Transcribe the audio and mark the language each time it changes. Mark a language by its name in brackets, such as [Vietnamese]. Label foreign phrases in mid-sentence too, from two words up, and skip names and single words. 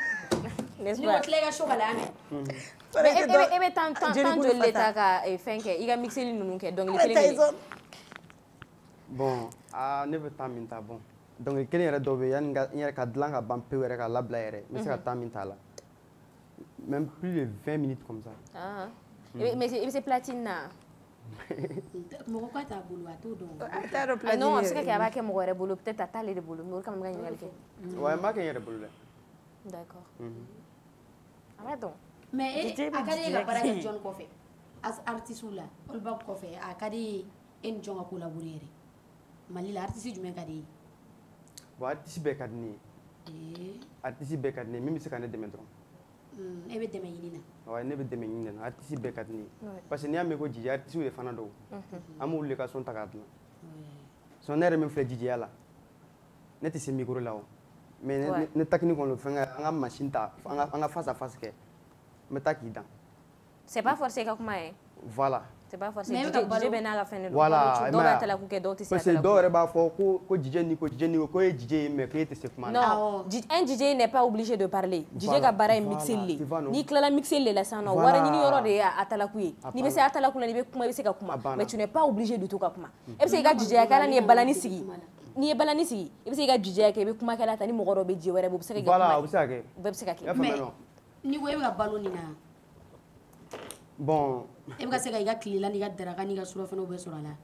[Bambara] Ni ko tile ka so ka la mɛ. E bɛ temps joli de ta ka fɛn kɛ i ka mixeli ninnu kɛ dɔnkili kelen kelen. Bon ne bɛ temps min ta bon dɔnkili kelen yɛrɛ dɔw bɛ yen yanni n yɛrɛ ka dilan ka ban pewu yɛrɛ ka labila yɛrɛ n bɛ se ka temps min t'a la [French] même plus de 20 minutes comme ça. [Bambara] Mais i bɛ se platine na. Mɔgɔ ka t'a bolo a t'o dɔn. A t'a dɔn platine non a bɛ se ka kɛ a b'a kɛ mɔgɔ wɛrɛ bolo peut-être a t'ale de bolo mais o kama n bɛ ka ɲininkali kɛ. Ouais n b'a kɛ n yɛrɛ bolo dɛ. D'accord. A b'a dɔn. Mais a ka di e ka baara kɛ jɔn kɔfɛ artiste la olu b'a kɔfɛ a ka di e ni jɔn ka collaborer yɛrɛ Mali la artiste jumɛn ka di ye. Bon artiste bɛɛ ka di ne ye. Artiste bɛɛ ka di ne ye min bɛ se ka ne dɛmɛ dɔrɔn. E bɛ dɛmɛ ɲini na. Ouais ne bɛ dɛmɛ ɲini na artiste bɛɛ ka di ne ye [French] parce que [Bambara] n'i y'a mɛn ko DJ artiste de fana don an b'olu de ka son ta k'a dilan son ne yɛrɛ min filɛ DJ ya la ne tɛ se micro la o mais ne technique kɔni fɛn an ka machine ta an ka [French] face à face [Bambara] kɛ n bɛ taa k'i dan. [French] C'est pas forcé [Bambara] ka kuma ye. Voilà. [French] C'est pas forcé [Bambara] DJ bɛ n'a ka fɛn de don. Voilà dɔw b'a tala k'u kɛ dɔw tɛ se a tala k'u. [French] parce que [Bambara] dɔw yɛrɛ b'a fɔ ko DJ ni ko ye DJ ye mais k'e tɛ se kuma na. [French] Non un DJ n'est pas obligé de parler. [Bambara] DJ ka baara ye mixeli le n'i tilala mixeli le la sisan nɔ wari ɲini yɔrɔ de ye a talaku ye n'i bɛ se a talaku la n'i bɛ kuma i bɛ se ka kuma [French] mais tu n'es pas obligé de [Bambara] to ka kuma e bɛ se i ka DJ ya kɛ ala n'i ye balani sigi n'i ye balani sigi i bɛ se i ka DJ ya kɛ i bɛ kuma kɛla ta ni mɔgɔ dɔ bɛ je wɛrɛ bɛ u bɛ se ka kɛ kuma ye. Voilà o bɛ se ka kɛ. U bɛɛ bɛ se ka kɛ. mais n'i ko e bɛ ka balo nin na. Bon. E bɛ ka se ka i ka tilela n'i ka daraka n'i ka surafanaw bɛɛ sɔrɔ a la.